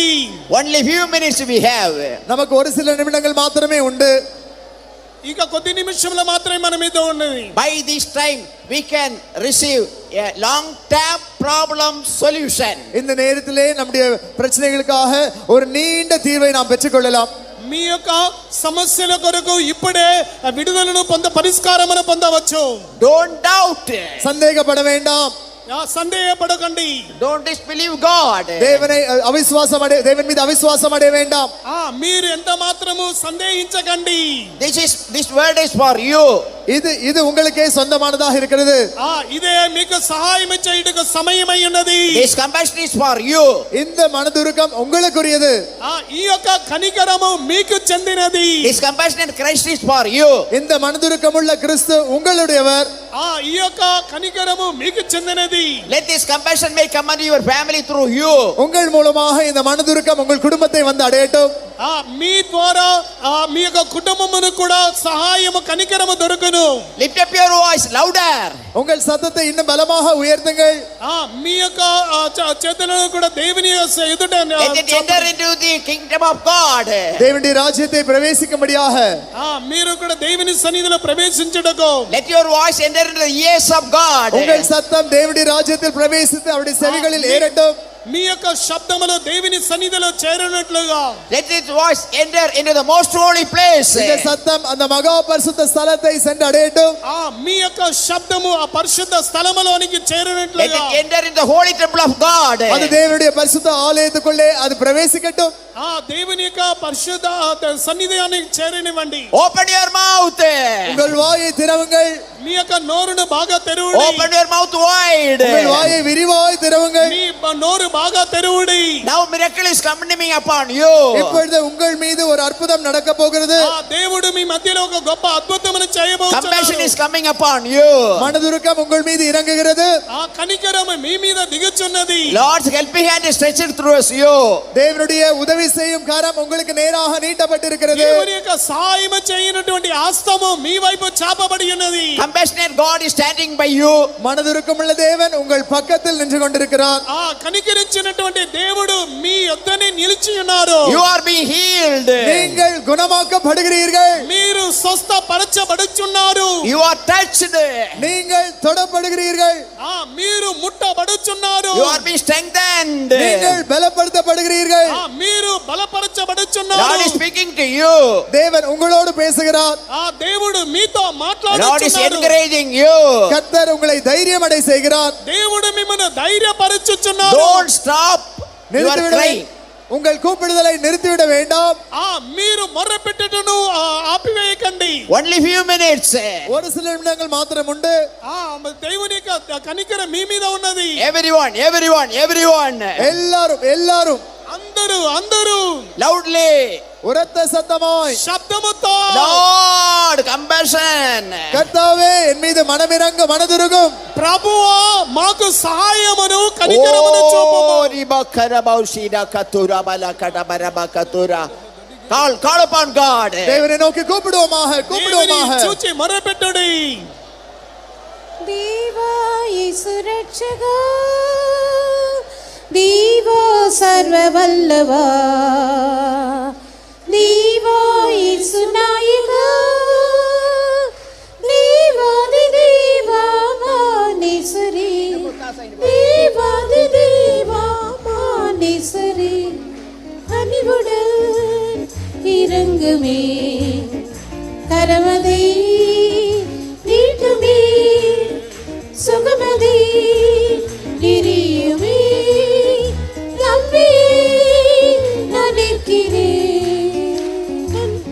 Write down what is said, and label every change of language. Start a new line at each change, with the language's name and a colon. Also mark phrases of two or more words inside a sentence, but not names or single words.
English: Only few minutes we have.
Tamil: நமக்கு ஒரு சில நிமிடங்கள் மாத்திரமே உண்டு.
Telugu: ఇక కొద్ది నిమిషంలో మాత్రమే మన మీద ఉన్నది.
English: By this time we can receive a long term problem solution.
Tamil: இந்த நேரத்திலே நம்முடைய பிரச்சனைகளுக்காக ஒரு நீண்ட தீர்வை நாம் பெற்றுக்கொள்ளலாம்.
Telugu: మీ యొక్క సమస్యల కొరకు ఇప్పుడే విడుదలను పరిష్కారమును పొందవచ్చు.
English: Don't doubt.
Tamil: சந்தேகப்பட வேண்டாம்.
Telugu: సందేహపడకండి.
English: Don't disbelieve God.
Tamil: தேவன் மீது அவிசுவாசம் அடைய வேண்டாம்.
Telugu: మీరు ఎంత మాత్రము సందేహించకండి.
English: This word is for you.
Tamil: இது உங்களுக்கே சொந்தமானதாக இருக்கிறது.
Telugu: ఇదే మీకు సహాయం చేయుటకు సమయమై ఉన్నది.
English: This compassion is for you.
Tamil: இந்த மனதுருக்கம் உங்களுக்குரியது.
Telugu: ఈ యొక్క కనికరము మీకు చెందినది.
English: This compassionate Christ is for you.
Tamil: இந்த மனதுருக்கமுள்ள கிறிஸ்து உங்களுடையவர்.
Telugu: ఈ యొక్క కనికరము మీకు చెందినది.
English: Let this compassion may come unto your family through you.
Tamil: உங்கள் மூலமாக இந்த மனதுருக்கம் உங்கள் குடும்பத்தை வந்து அடையட்டும்.
Telugu: మీ ద్వారా మీ యొక్క కుటుంబమును కూడా సహాయము కనికరము దొరుకును.
English: Lift up your voice louder.
Tamil: உங்கள் சத்தத்தை இன்னும் பலமாக உயர்த்துங்கள்.
Telugu: మీ యొక్క చేతులను కూడా దేవుని ఎదుట
English: Let it enter into the kingdom of God.
Tamil: தேவனுடைய ராஜ்யத்தை பிரவேசிக்கும்படியாக
Telugu: మీరు కూడా దేవుని సన్నిధిలో ప్రవేశించుటకు
English: Let your voice enter into the ears of God.
Tamil: உங்கள் சத்தம் தேவனுடைய ராஜ்யத்தில் பிரவேசித்து அவருடைய செவிகளில் ஏறட்டும்.
Telugu: మీ యొక్క శబ్దములో దేవుని సన్నిధిలో చేరినట్లుగా
English: Let its voice enter into the most holy place.
Tamil: இந்த சத்தம் அந்த மகா பரிசுத்த ஸ்தலத்தை சென்று அடையட்டும்.
Telugu: మీ యొక్క శబ్దము ఆ పరిశుద్ధ స్థలములోనికి Let చేరినట్లుగా
English: it enter in the holy temple of God.
Tamil: அது தேவனுடைய பரிசுத்த ஆலயத்துக்குள்ளே அது பிரவேசிக்கட்டும்.
Telugu: దేవుని యొక్క పరిశుద్ధ సన్నిధానికి చేరనివ్వండి.
English: Open your mouth.
Tamil: உங்கள் வாயை திறவுங்கள்.
Telugu: మీ యొక్క నోరును బాగా తెరువుడి.
English: Open your mouth wide.
Tamil: உங்கள் வாயை விரிவாய் திறவுங்கள்.
Telugu: మీ నోరు బాగా తెరువుడి.
English: Now miracle is coming upon you.
Tamil: இப்பொழுது உங்கள் மீது ஒரு அற்புதம் நடக்க போகிறது.
Telugu: దేవుడు మీ మధ్యలో ఒక గొప్ప అద్భుతమును చేయబోతున్నాడు.
English: Compassion is coming upon you.
Tamil: மனதுருக்கம் உங்கள் மீது இறங்குகிறது.
Telugu: ఆ కనికరము మీ మీద దిగుచున్నది.
English: Lord's helping hand is stretched through us you.
Tamil: தேவனுடைய உதவி செய்யும் கரம் உங்களுக்கு நேராக நீட்டப்பட்டிருக்கிறது.
Telugu: దేవుని యొక్క సహాయం చేయనటువంటి హస్తము మీ వైపు చాపబడి ఉన్నది.
English: Compassionate God is standing by you.
Tamil: மனதுருக்கமுள்ள தேவன் உங்கள் பக்கத்தில் நின்று கொண்டிருக்கிறார்.
Telugu: కనికరించినటువంటి దేవుడు మీ యొద్దనే నిలిచి ఉన్నారు.
English: You are being healed.
Tamil: நீங்கள் குணமாக்கப்படுகிறீர்கள்.
Telugu: మీరు స్వస్థపరచబడుచున్నారు.
English: You are touched.
Tamil: நீங்கள் தொடப்படுகிறீர்கள்.
Telugu: మీరు ముట్టబడుచున్నారు.
English: You are being strengthened.
Tamil: நீங்கள் பலப்படுத்தப்படுகிறீர்கள்.
Telugu: మీరు Lord బలపరచబడుచున్నారు.
English: is speaking to you.
Tamil: தேவன் உங்களோடு பேசுகிறார்.
Telugu: దేవుడు మీతో
English: Lord is
Telugu: మాట్లాడుచున్నాడు.
English: encouraging you.
Tamil: கர்த்தர் உங்களை தைரியம் அடை செய்கிறார்.
Telugu: దేవుడు మిమ్మల్ని ధైర్యపరచుచున్నాడు.
English: Don't stop. You are
Tamil: நிறுத்திவிட crying. உங்கள் கூப்பிடுதலை நிறுத்திவிட வேண்டாம்.
Telugu: మీరు మొర్రపెట్టుటను ఆపివేయకండి.
English: Only few minutes.
Tamil: ஒரு சில நிமிடங்கள் மாத்திரம் உண்டு.
Telugu: దేవుని యొక్క కనికరం మీ మీద ఉన్నది.
English: Everyone.
Tamil: எல்லாரும்
Telugu: అందరూ
English: Loudly.
Tamil: உரத்த சத்தமாய்
Telugu: శబ్దముతో
English: Lord, compassion.
Tamil: கர்த்தாவே என் மீது மனமிரங்க மனதுருகும்.
Telugu: ప్రభువా మాకు సహాయమును కనికరమును చూపుము. Oh, ribakara baushida katura balakada barabakatura.
English: Call upon God.
Tamil: தேவனை நோக்கி கூப்பிடுவோமாக.
Telugu: దేవుని చూచి మొర్రపెట్టుడి. దేవా యేసు రక్షగా, దేవా సర్వవల్లభా, దేవా యేసు నాయకా, దేవాది దేవా మానేశ్వరి, దేవాది దేవా మానేశ్వరి,
Tamil: கனிவுடன் இறங்குமே, கரமதை நீட்டுமே, சுகமதை எரியுமே, நம்பி நான் நிற்கிறேன்.